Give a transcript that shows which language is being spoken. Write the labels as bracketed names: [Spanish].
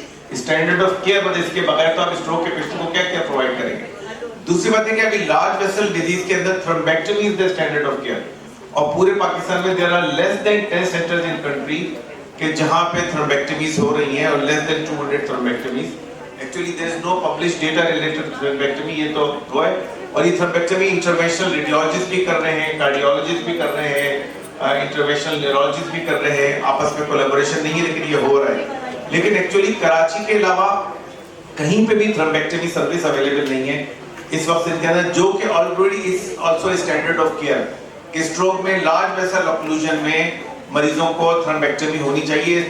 [Urdu] Standard of care, بس اس کے بغیر تو آپ اسٹروک کے پیشنٹ کو کیا کیا پرووائڈ کریں گے. دوسری بات ہے کہ ابھی لارج ویسل ڈیزیز کے اندر تھرومبیکٹمی از دا اسٹینڈرڈ آف کیئر, اور پورے پاکستان میں [English] there are less than 10 centers in country [Urdu] کہ جہاں پہ تھرومبیکٹمیز ہو رہی ہیں, اور [English] less than 200 [Urdu] تھرومبیکٹمیز. [English] Actually there is no published data related to thrombectomy, [Urdu] یہ تو وہ ہے. اور یہ تھرومبیکٹمی انٹرونشنل ریڈیولوجسٹ بھی کر رہے ہیں, کارڈیولوجسٹ بھی کر رہے ہیں, انٹرونشنل نیورولوجسٹ بھی کر رہے ہیں. آپس میں کولیبوریشن نہیں ہے لیکن یہ ہو رہا ہے. لیکن ایکچولی کراچی کے علاوہ کہیں پہ بھی تھرومبیکٹمی سروس اویلیبل نہیں ہے اس وقت ان کے اندر, جو کہ [English] already is also standard of care [Urdu] کہ اسٹروک میں لارج ویسل اوکلوژن میں مریضوں کو تھرومبیکٹمی ہونی چاہیے.